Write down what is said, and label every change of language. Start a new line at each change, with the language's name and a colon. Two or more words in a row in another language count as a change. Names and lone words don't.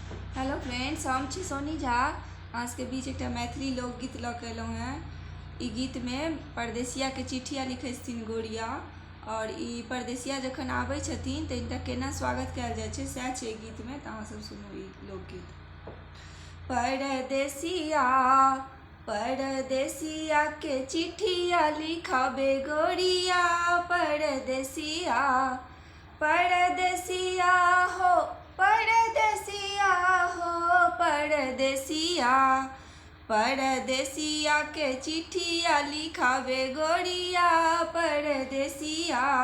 English: Hello friends,
Maithili: हम छी सोनी झा। आज के बीच एक मैथिली लोकगीत लऽ के अयलहुँ हैं। गीत में परदेसिया के चिट्ठिया लिखै छथिन गोरिया, और परदेसिया जखन आबै छथिन तऽ इनका केना स्वागत कयल जाइ छै सएह छै गीत में। तऽ अहाँ सब सुनू ई लोकगीत। परदेसिया परदेसिया के चिट्ठिया लिखबे गोरिया, परदेसिया परदेसिया हो परदेसिया हो परदेसिया परदेसिया के चिट्ठिया लिखबे गोरिया, परदेसिया